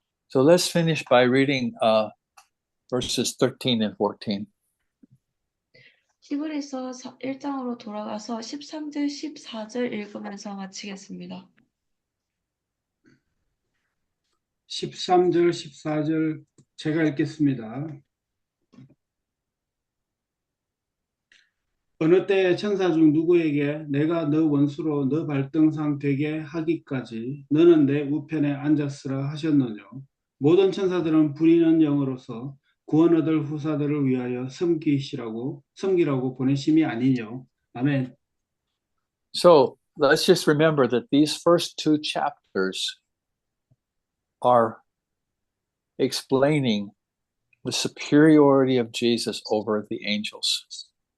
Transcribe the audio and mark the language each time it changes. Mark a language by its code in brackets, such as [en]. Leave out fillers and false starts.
[en] So let's finish by reading verses 13 and 14. [ko] 히브리서 1장으로 돌아가서 13절, 14절 읽으면서 마치겠습니다. 13절, 14절 제가 읽겠습니다. 어느 때 천사 중 누구에게 내가 너 원수로 너 발등상 되게 하기까지 너는 내 우편에 앉았으라 하셨느냐. 모든 천사들은 부리는 영으로서 구원 얻을 후사들을 위하여 섬기라고 보내심이 아니뇨. 아멘. [en] So let's just remember that these first two chapters are explaining the superiority of Jesus over the angels.